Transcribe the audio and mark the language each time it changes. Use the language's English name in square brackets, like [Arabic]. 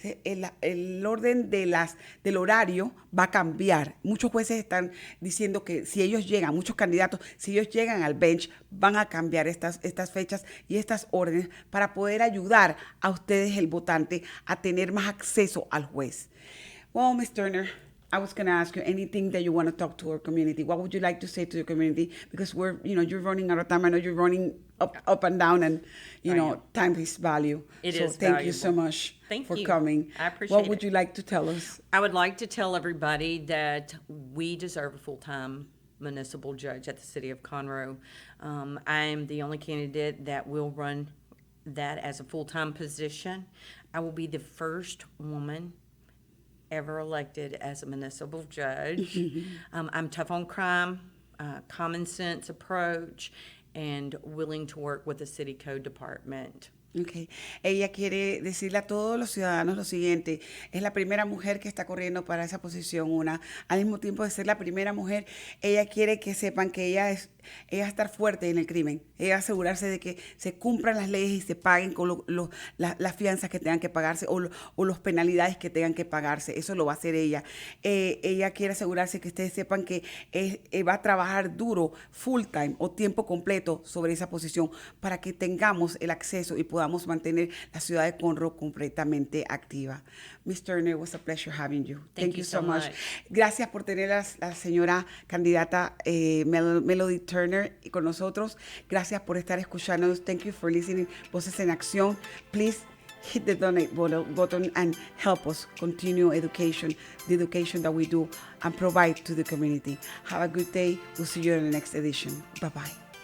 [Spanish] El orden del horario va a cambiar. Muchos jueces están diciendo que si ellos llegan, muchos candidatos, si ellos llegan al bench, van a cambiar estas fechas y estas órdenes para poder ayudar a ustedes, el votante, a tener más acceso al juez. [English] Well, Ms. Turner, I was going to ask you anything that you want to talk to our community. What would you like to say to the community? Because you're running out of time. I know you're running up and down, and time is value. Thank you so much for coming. I appreciate it. What would you like to tell us? I would like to tell everybody that we deserve a full-time municipal judge at the city of Conroe. I am the only candidate that will run that as a full-time position. I will be the first woman ever elected as a municipal judge. I'm tough on crime, common sense approach, and willing to work with the city code department. Okay. [Spanish] Ella quiere decirle a todos los ciudadanos lo siguiente: es la primera mujer que está corriendo para esa posición, al mismo tiempo de ser la primera mujer, ella quiere que sepan que ella va a estar fuerte en el crimen, ella va a asegurarse de que se cumplan las leyes y se paguen con las fianzas que tengan que pagarse o las penalidades que tengan que pagarse. Eso lo va a hacer ella. Ella quiere asegurarse que ustedes sepan que va a trabajar duro, full time o tiempo completo sobre esa posición para que tengamos el acceso y podamos mantener la ciudad de Conroe completamente activa. [English] Ms. Turner, it was a pleasure having you. Thank you so much. [Spanish] Gracias por tener a la señora candidata Melody Turner con nosotros. Gracias por estar escuchándonos. [English] Thank you for listening. Voces en Acción. Please hit the donate button and help us continue the education that we do and provide to the community. Have a good day. We'll see you in the next edition. Bye-bye.